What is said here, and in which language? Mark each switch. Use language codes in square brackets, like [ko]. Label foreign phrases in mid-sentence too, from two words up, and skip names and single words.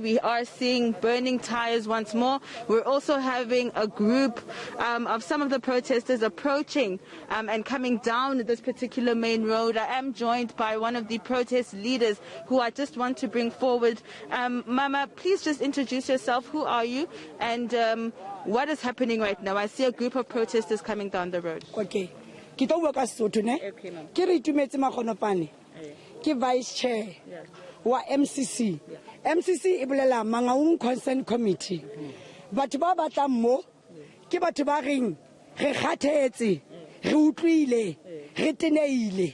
[en] We are seeing burning tires once more. We're also having a group of some of the protesters approaching and coming down this particular main road. I am joined by one of the protest leaders who I just want to bring forward. Mama, please just introduce yourself. Who are you? And what is happening right now? I see a group of protesters coming down the road. [st] Okay. Ke to bua ka Sesotho ne. Ke re itumetse Magonopane. Ke [en] vice chair [st] wa MCC. MCC e bolela Mangaung Consent Committee. Batho ba batlang mo ke batho ba reng re kgathetse, re utlwile, re teneile.